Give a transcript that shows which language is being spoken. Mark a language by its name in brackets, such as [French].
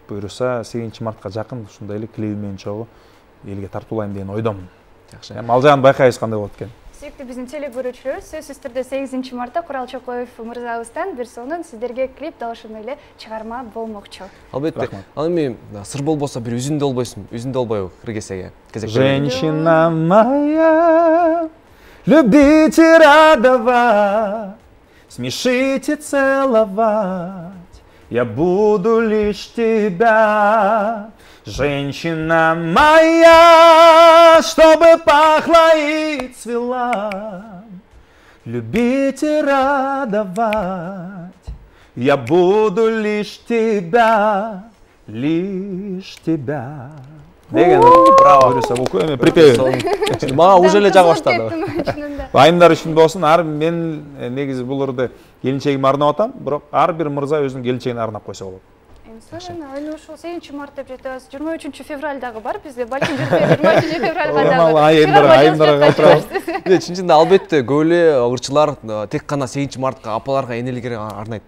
[Kyrgyz] Буюрса 8 мартка жакын ушундай эле клип менен чогуу элге тартуулайм деген ойдомун. Жакшы. Эми ал жагын байкайбыз кандай болот экен. Сүйүктүү биздин телекөрүүчүлөр, сөзсүз түрдө 8 мартта Курал Чокоев мырзабыздан бир сонун сиздерге клип дагы эле чыгарма болмокчу. Албетте. Ал эми сыр болбосо бир үзүндө болбойсуң, үзүндө болбойбу Кыргызстага? [Russian] Женщина моя, любить и радовать, смешить и целовать, я буду лишь тебя. Женщина моя, чтобы пахла и цвела, любить и радовать, я буду лишь тебя, лишь тебя. [Kyrgyz] Деген браво. Буюрса бул эми припев. Мага уже эле жага баштады. Айымдар үчүн болсун, ар мен негизи бул ырды келинчегиме арнап атам, бирок ар бир мырза өзүнүн келинчегине арнап койсо болот. Эми ушул 8 март деп жатабыз. 23 февраль дагы бар бизде. Балким 23 февралга дагы. Айымдарга калтырабыз. Чынчында албетте көп эле ырчылар тек гана 8 мартка апаларга, энелерге арнайт.